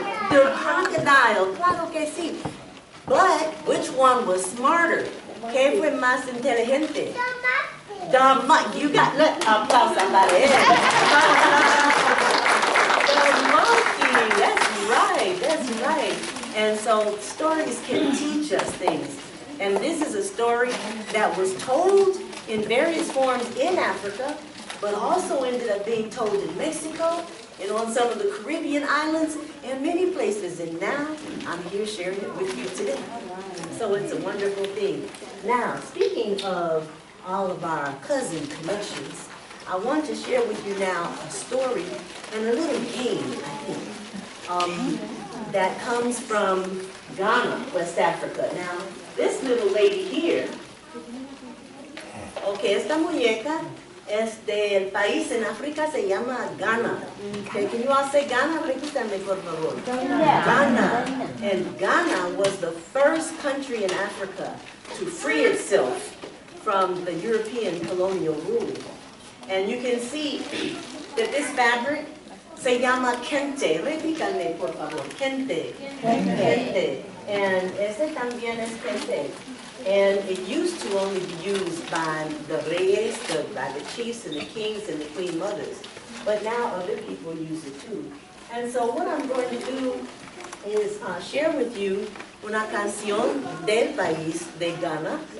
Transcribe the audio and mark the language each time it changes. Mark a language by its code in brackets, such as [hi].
[en] The crocodile, [es] claro que sí. [en] But which one was smarter? [es] ¿Qué fue más inteligente? [en] The monkey. You got, let applause somebody. The monkey. That's right. And so stories can teach us things. And this is a story that was told in various forms in Africa, but also ended up being told in Mexico and on some of the Caribbean islands and many places. And now I'm here sharing it with you today. So it's a wonderful thing. Now, speaking of all of our cousin connections, I want to share with you now a story and a little game, I think, that comes from Ghana, West Africa. Now, this little lady here, okay, [es] esta muñeca es del país en África, se llama Ghana. [en] Okay, can you all say Ghana? [es] Repítame, por favor. [en] Ghana. And Ghana was the first country in Africa to free itself from the European colonial rule. And you can see that this fabric [es] se llama kente. Repítanme, por favor. Kente. Kente. [en] And [es] este también es kente. [en] And it used to only be used by the reyes, by the chiefs and the kings and the queen mothers. But now other people use it too. And so what I'm going to do is share with you [es] una canción del país de Ghana.